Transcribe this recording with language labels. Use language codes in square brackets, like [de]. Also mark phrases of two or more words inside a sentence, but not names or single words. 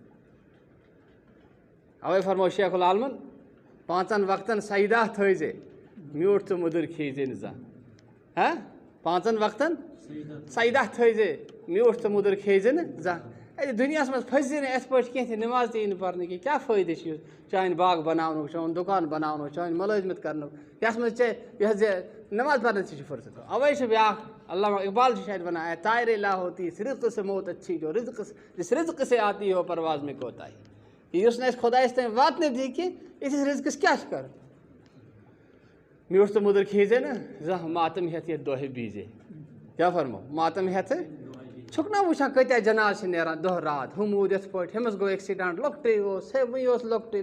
[ks] اَوَے فرمو شیخ العالمن 5 وقتن سجدہ تھٲیزے میوٗٹھ تہٕ موٚدُر کھیٚیزے نہٕ زانٛہہ 5 وقتن سجدہ تھٲیزے میوٗٹھ تہٕ موٚدُر کھیٚیزے نہٕ زانٛہہ اَتہِ دُنیاہَس منٛز پھٔسۍ نہٕ یِتھ پٲٹھۍ کینٛہہ تہِ نٮ۪ماز تہِ یی نہٕ پَرنہٕ کینٛہہ کیٛاہ فٲیدٕ چھُ چانہِ باغ بَناونُک چون دُکان بَناونُک چانہِ مُلٲزمت کَرنُک یَتھ منٛز ژےٚ یہِ حظ یہِ نٮ۪ماز پَرنَس تہِ چھُ فرصت اَوَے چھُ بیٛاکھ علامہ اقبال چھُ شاید وَنان [ur] اے تارے لا ہوتی اس رزق سے موت اچھی جو جس رزق سے آتی ہو پرواز میں کوتاہی [ks] یُس نہٕ اَسہِ خۄدایَس تانۍ واتنہٕ دی کینٛہہ یِتھِس رِزقَس کیٛاہ چھُ کَرُن میوٗٹھ تہٕ موٚدُر کھیٚیزے نہٕ زانٛہہ ماتم ہٮ۪تھ یَتھ دۄہے بیٖزے کیٛاہ فرمو ماتم ہٮ۪تھ چھُکھ نا وٕچھان کۭتیاہ جناز چھِ نیران دۄہ راتھ ہُہ موٗد یِتھ پٲٹھۍ ہُمِس گوٚو ایٚکسِڈنٛٹ لۄکٹُے اوس ہے وٕنہِ اوس لۄکٹُے